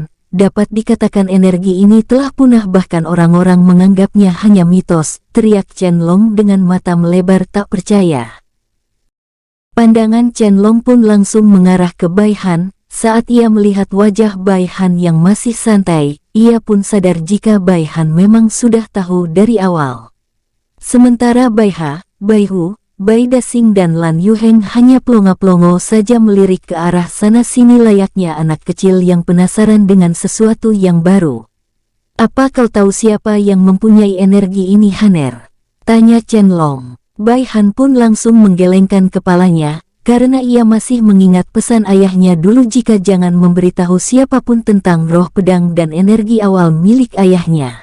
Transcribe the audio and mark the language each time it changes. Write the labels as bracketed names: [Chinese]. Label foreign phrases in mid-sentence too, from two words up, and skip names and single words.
[Indonesian] Dapat dikatakan energi ini telah punah bahkan orang-orang menganggapnya hanya mitos, teriak Chen Long dengan mata melebar tak percaya. Pandangan Chen Long pun langsung mengarah ke Bai Han. Saat ia melihat wajah Bai Han yang masih santai, ia pun sadar jika Bai Han memang sudah tahu dari awal. Sementara Bai Ha, Bai Hu, Bai Dasing dan Lan Yuheng hanya pelongo-pelongo saja melirik ke arah sana-sini layaknya anak kecil yang penasaran dengan sesuatu yang baru. Apa kau tahu siapa yang mempunyai energi ini, Haner? Tanya Chen Long. Bai Han pun langsung menggelengkan kepalanya, karena ia masih mengingat pesan ayahnya dulu jika jangan memberitahu siapapun tentang roh pedang dan energi awal milik ayahnya.